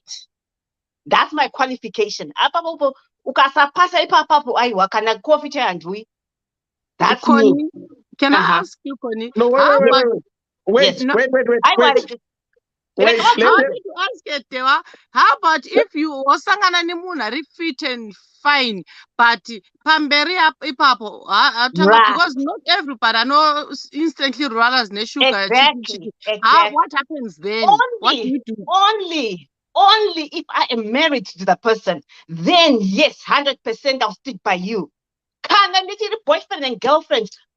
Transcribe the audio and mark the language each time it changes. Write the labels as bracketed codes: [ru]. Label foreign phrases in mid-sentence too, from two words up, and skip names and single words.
[en] That's my qualification. That's Connie, me. can I ask you, Connie? No, wait. No. Wait. I wanted to ask you, Tewa, how about if you [sn] wasangana ni munhu ari [en] fit and fine, but [sn] pamberi ipapo, [en] because not everybody know instantly rollers ne sugar. Exactly. What happens then? What do you do? Only if I am married to the person, then yes, 100% I'll stick by you. Can I little boyfriend and girlfriend?